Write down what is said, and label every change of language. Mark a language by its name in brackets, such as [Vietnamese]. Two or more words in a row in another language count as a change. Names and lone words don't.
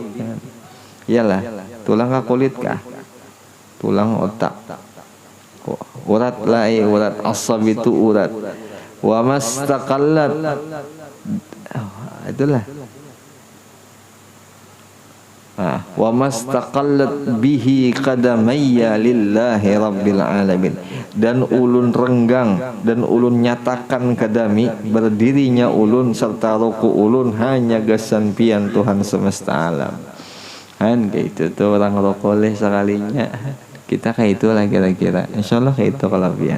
[Banjar] Iyalah, tulang kah kulit kah? Tulang otak. Urat lah, urat asabi itu urat. [Arabic] وما استقلت. Itulah. وما استقلت به قدمي لله رب العالمين. [Banjar] Dan ulun renggang dan ulun nyatakan kadami berdirinya ulun serta ruku ulun hanya gasan-pian Tuhan semesta alam. Kan kayak itu tuh orang rokoleh sekalinya. Kita kayak itulah kira-kira. Insyaallah kayak itu kelebihan.